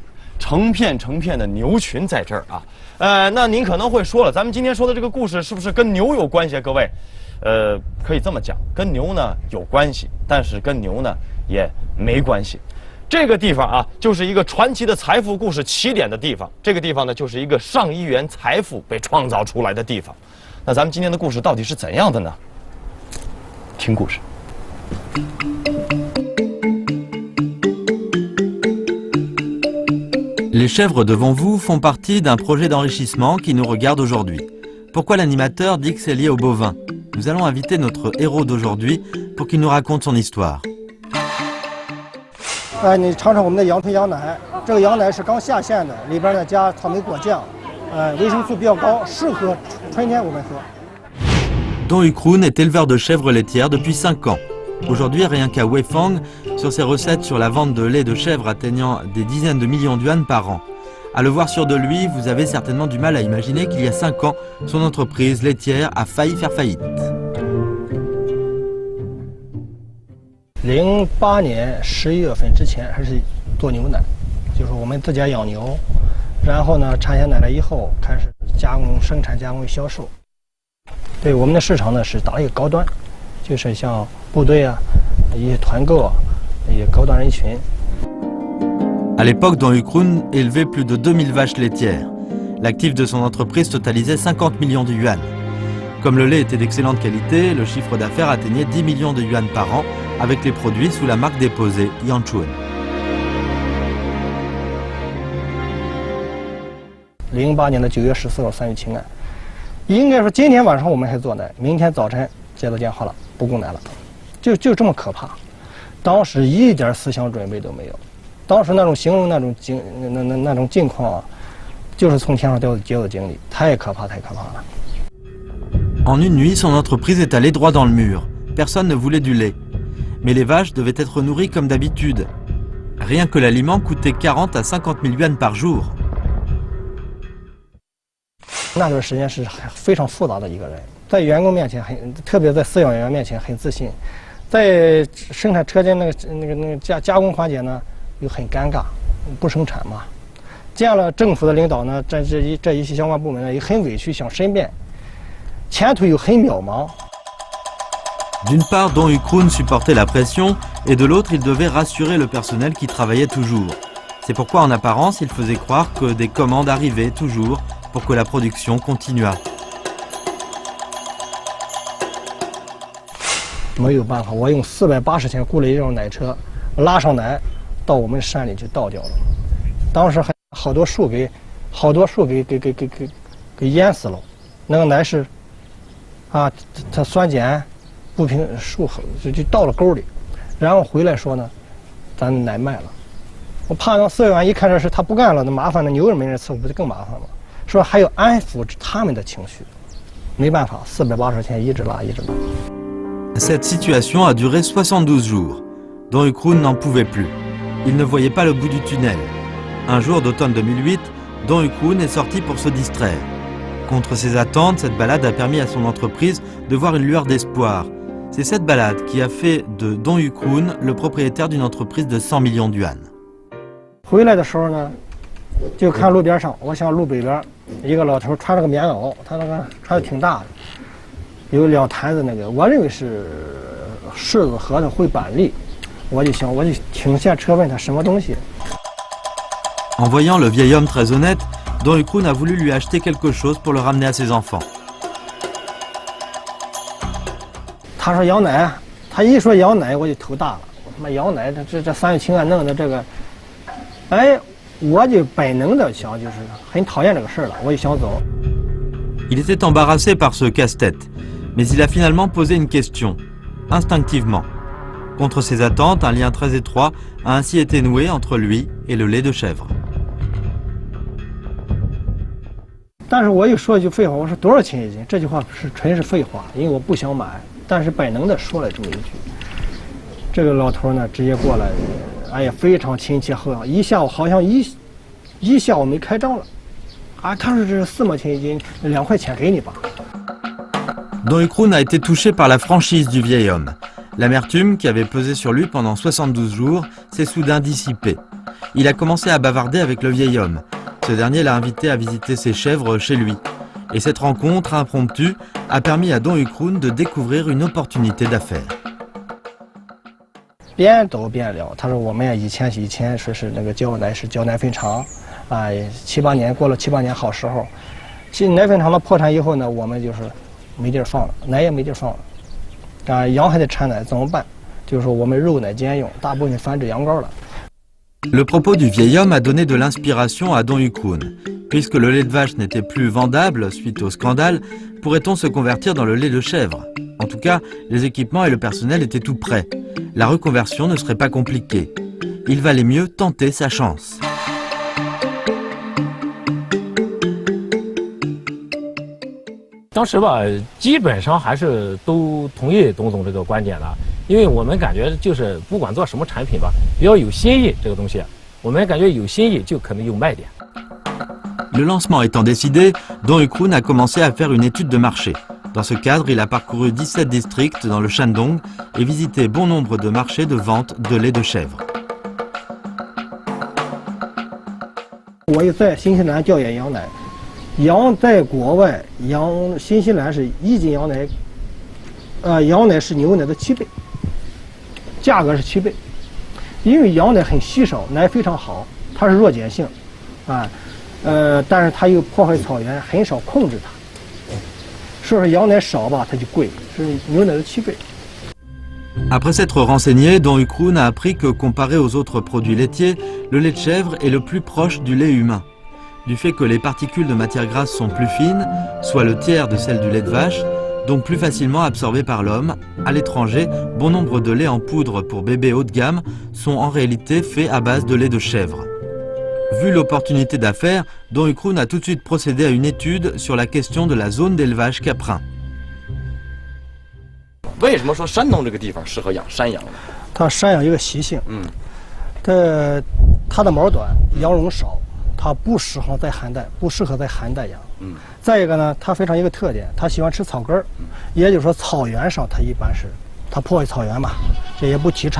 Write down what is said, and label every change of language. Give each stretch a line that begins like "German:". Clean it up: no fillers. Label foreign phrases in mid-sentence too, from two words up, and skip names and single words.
Chinese: 成片成片的牛群在这儿啊，那您可能会说了，咱们今天说的这个故事是不是跟牛有关系啊？各位，可以这么讲，跟牛呢有关系，但是跟牛呢也没关系。这个地方啊，就是一个传奇的财富故事起点的地方。这个地方呢，就是一个上亿元财富被创造出来的地方。那咱们今天的故事到底是怎样的呢？听故事。
French: Les chèvres devant vous font partie d'un projet d'enrichissement qui nous regarde aujourd'hui. Pourquoi l'animateur dit que c'est lié aux bovins? Nous allons inviter notre héros d'aujourd'hui pour qu'il nous raconte son histoire.
Chinese: 你尝尝我们的阳春羊奶，这个羊奶是刚下线的，里边呢加草莓果酱，维生素比较高，适合春天我们喝。
French: Don Ukroon est éleveur de chèvres laitières depuis 5 ans. Aujourd'hui, rien qu'à Weifang, sur ses recettes sur la vente de lait de chèvre atteignant des dizaines de millions de yuan par an. À le voir sûr de lui, vous avez certainement du mal à imaginer qu'il y a 5 ans, son entreprise laitière a failli faire faillite.
Chinese: 08 年11月份之前还是做牛奶，就是我们自家养牛，然后呢产下奶来以后开始加工、生产、加工、销售。对我们的市场呢是打了一个高端，就是像部队啊、一些团购啊、一些高端人群。
French: À l'époque, Don Ukroon élevait plus de 2000 vaches laitières. L'actif de son entreprise totalisait 50 millions de yuan. Comme le lait était d'excellente qualité, le chiffre d'affaires atteignait 10 millions de yuan par an avec les produits sous la marque déposée Yanchuan.
Chinese: 08 年的9月14号3月情案，应该说今天晚上我们还做奶，明天早晨接到电话了，不供奶了，就这么可怕。当时一点思想准备都没有，当时那种形容那种境况啊，就是从天上掉接的经历，太可怕，太可怕了。
French: En une nuit, son entreprise est allée droit dans le mur. Personne ne voulait du lait. Mais les vaches devaient être nourries comme d'habitude. Rien que l'aliment coûtait 40 à 50 000 yuan par jour.
Chinese: 那段时间是非常复杂的一个人，在员工面前特别在饲养员面前很自信，在生产车间那个加工环节呢又很尴尬，不生产嘛。见了政府的领导呢，这一些相关部门呢也很委屈，想申辩，前途又很渺茫。
French: D'une part, Don Ukroon supportait la pression, et de l'autre, il devait rassurer le personnel qui travaillait toujours. C'est pourquoi, en apparence, il faisait croire que des commandes arrivaient toujours pour que la production continuât.
Chinese: 没有办法，我用480钱雇了一辆奶车，拉上奶到我们山里去倒掉了。当时还好多树给淹死了，那个奶是啊，它酸碱不平，树就倒了沟里，然后回来说呢，咱奶卖了。我怕让饲养员一看这事他不干了，那麻烦，那牛也没人伺候，不就更麻烦吗？说还要安抚他们的情绪，没办法，480钱一直拉。
French: Cette situation a duré 72 jours. Don Ukroon n'en pouvait plus. Il ne voyait pas le bout du tunnel. Un jour d'automne 2008, Don Ukroon est sorti pour se distraire. Contre ses attentes, cette balade a permis à son entreprise de voir une lueur d'espoir. C'est cette balade qui a fait de Don Ukroon le propriétaire d'une entreprise de 100 millions de yuan.
Chinese: 回来的时候呢，就看路边上，我想路北边一个老头穿了个棉袄，他那个穿的挺大的，有2坛子那个，我认为是柿子、核桃、烩板栗，我就停下车问他什么东西。
French: En voyant le vieil homme très honnête, Don Ukroon a voulu lui acheter quelque chose pour le ramener à ses enfants.
Chinese: 他说羊奶，他一说羊奶我就头大了，我他妈羊奶这3月情案弄的这个，哎，我就本能的想就是很讨厌这个事了，我就想走。
French: Il était embarrassé par ce casse-tête, mais il a finalement posé une question, instinctivement. Contre ses attentes, un lien très étroit a ainsi été noué entre lui et le lait de chèvre.
Chinese: 但是我又说一句废话，我说多少钱一斤？这句话是纯是废话，因为我不想买，但是本能的说了这么一句。这个老头呢，直接过来，哎呀，非常亲切厚道，一下午好像一下午没开张了，啊，他说这是4毛钱一斤，2块钱给你吧。
French: Don Ukroun a été touché par la franchise du vieil homme. L'amertume qui avait pesé sur lui pendant 72 jours s'est soudain dissipée. Il a commencé à bavarder avec le vieil homme. Ce dernier l'a invité à visiter ses chèvres chez lui. Et cette rencontre impromptue a permis à Don Ukroun de découvrir une opportunité d'affaires.
Chinese: 边走边聊，他说我们以前说是那个交奶是交奶粉厂，啊，7、8年过了7、8年好时候，奶粉厂的破产以后呢，我们就是没地儿放了，奶也没地儿放了，啊，羊还得产奶怎么办？就是说我们肉奶兼用，大部分繁殖羊羔了。
French: Le propos du vieil homme a donné de l'inspiration à Don Ukroun. Puisque le lait de vache n'était plus vendable suite au scandale, pourrait-on se convertir dans le lait de chèvre? En tout cas, les équipements et le personnel étaient tout prêts. La reconversion ne serait pas compliquée. Il valait mieux tenter sa chance.
Chinese: 当时吧，基本上还是都同意董总这个观点的，因为我们感觉就是不管做什么产品吧，比较有新意这个东西，我们感觉有新意就可能有卖点。
French: Le lancement étant décidé, Don Ukroun a commencé à faire une étude de marché. Dans ce cadre, il a parcouru 17 districts dans le Shandong et visité bon nombre de marchés de vente de lait de chèvre.
Chinese: 我又在新西兰调研羊奶，羊在国外，新西兰是1斤羊奶，羊奶是牛奶的7倍，价格是7倍，因为羊奶很稀少，奶非常好，它是弱碱性，啊，但是它又破坏草原，很少控制它。说是羊奶少吧，它就贵，是牛奶的7倍。
French: Après s'être renseigné, Don Ukroun a appris que comparé aux autres produits laitiers, le lait de chèvre est le plus proche du lait humain. Du fait que les particules de matière grasse sont plus fines, soit le tiers de celles du lait de vache, donc plus facilement absorbées par l'homme, à l'étranger, bon nombre de laits en poudre pour bébés haut de gamme sont en réalité faits à base de lait de chèvre. Vu l'opportunité d'affaires, Don Ukroun a tout de suite procédé à une étude sur la question de la zone d'élevage caprin.
Chinese: 为什么说山东这个地方适合养山羊呢？它山羊有个习性，它的毛短，羊绒少，它不适合在寒带养。再一个呢，它非常一个特点，它喜欢吃草根儿，也就是说草原上它一般是它破坏草原嘛，这也不提倡。